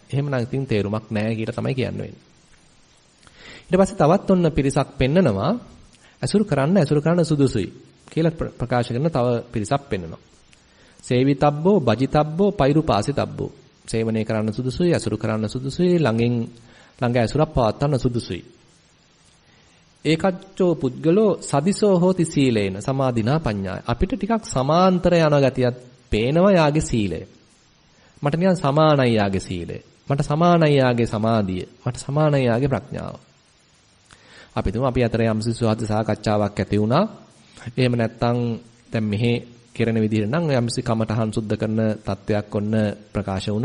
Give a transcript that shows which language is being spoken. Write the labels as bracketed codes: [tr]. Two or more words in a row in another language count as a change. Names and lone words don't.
[si] එහෙමනම් ඉතින් තේරුමක් නැහැ කියලා තමයි කියන්නේ. ඊට පස්සේ තවත් ඔන්න පිරිසක් පෙන්නනවා ඇසුරු කරන්න සුදුසුයි කියලා ප්‍රකාශ කරන තව පිරිසක් පෙන්නනවා. [pi] සේවිතබ්බෝ, බජිතබ්බෝ, පෛරුපාසිතබ්බෝ. [si] සේවනය කරන්න සුදුසුයි, ඇසුරු කරන්න සුදුසුයි, ළඟ ඇසුරක් පවත්වන්න සුදුසුයි. [pi] ඒකච්චෝ පුද්ගලෝ සදිසෝ හෝති සීලේන සමාධිනා පඤ්ඤාය. [si] අපිට ටිකක් සමාන්තර යන ගතියක් පේනවා යාගේ සීලය. මට නිකන් සමානයි යාගේ සීලය. මට සමානයි යාගේ සමාධිය. මට සමානයි යාගේ ප්‍රඥාව. අපි තුමු අපි අතර යම් සුසුහද සාකච්ඡාවක් ඇති වුණා. එහෙම නැත්නම් දැන් මෙහි කෙරෙන විදිහට නම් යම්සි කමටහන් සුද්ධ කරන තත්වයක් ඔන්න ප්‍රකාශ වුණා.